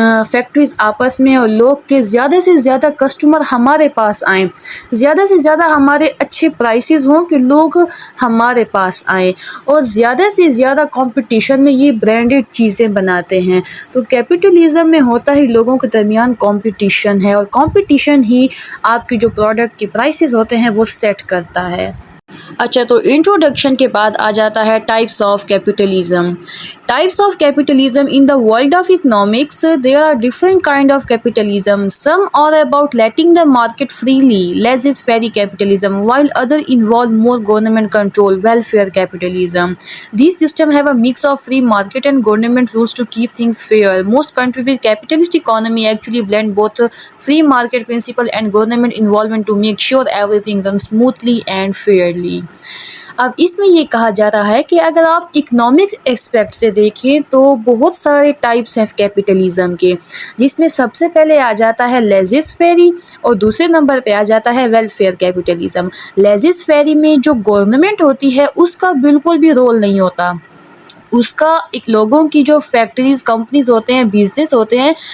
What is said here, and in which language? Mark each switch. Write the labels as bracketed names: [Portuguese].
[Urdu] Factories آپس میں اور لوگ کے زیادہ سے زیادہ کسٹمر ہمارے پاس آئیں، زیادہ سے زیادہ ہمارے اچھے پرائسز ہوں کہ لوگ ہمارے پاس آئیں، اور زیادہ سے زیادہ کمپٹیشن میں یہ برانڈڈ چیزیں بناتے ہیں۔ تو کیپٹلزم میں ہوتا ہی لوگوں کے درمیان کمپٹیشن ہے، اور کمپٹیشن ہی آپ کی جو پروڈکٹ کی پرائسز ہوتے ہیں وہ سیٹ کرتا ہے۔ اچھا، تو انٹروڈکشن کے بعد آ جاتا ہے types of capitalism. [English] Types of capitalism in the world of economics. There are different kind of capitalism. Some are about letting the market freely, laissez-faire capitalism, while other involve more government control, welfare capitalism. These systems have a mix of free market and government rules to keep things fair. Most countries with capitalist economy actually blend both free market principle and government involvement to make sure everything runs smoothly and fairly. [Urdu] اب اس میں یہ کہا جا رہا ہے کہ اگر آپ اکنامکس ایسپیکٹ سے دیکھیں تو بہت سارے ٹائپس ہیں کیپٹلزم کے، جس میں سب سے پہلے آ جاتا ہے لیزز فیری، اور دوسرے نمبر پہ آ جاتا ہے ویلفیئر کیپٹلزم۔ لیزز فیری میں جو گورنمنٹ ہوتی ہے اس کا بالکل بھی رول نہیں ہوتا، اس کا ایک لوگوں کی جو فیکٹریز، کمپنیز ہوتے ہیں، بزنس ہوتے ہیں،